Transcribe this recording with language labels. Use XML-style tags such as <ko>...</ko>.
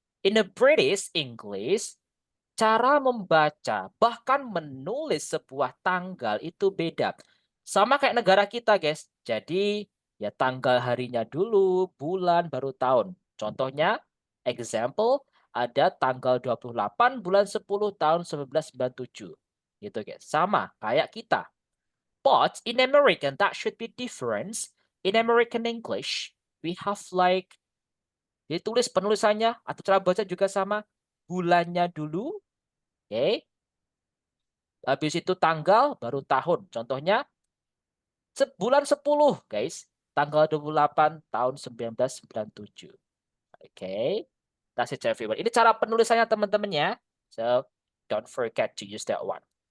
<en>In the British English,</en> <id>cara membaca bahkan menulis sebuah tanggal itu beda. Sama kayak negara kita, guys. Jadi ya tanggal harinya dulu, bulan, baru tahun. Contohnya, example, ada tanggal 28 bulan 10 tahun 1997. Gitu, guys. Sama kayak kita.</id> <en>But in American, that should be different. In American English, we have like,</en> <id>ditulis penulisannya atau cara baca juga sama. Bulannya dulu, oke. Habis itu tanggal, baru tahun. Contohnya, bulan 10, guys. Tanggal 28 tahun 1997. Oke.</id> <en>That's it, everyone.</en> <id>Ini cara penulisannya teman-teman ya.</id> <en>So, don't forget to use that one.</en>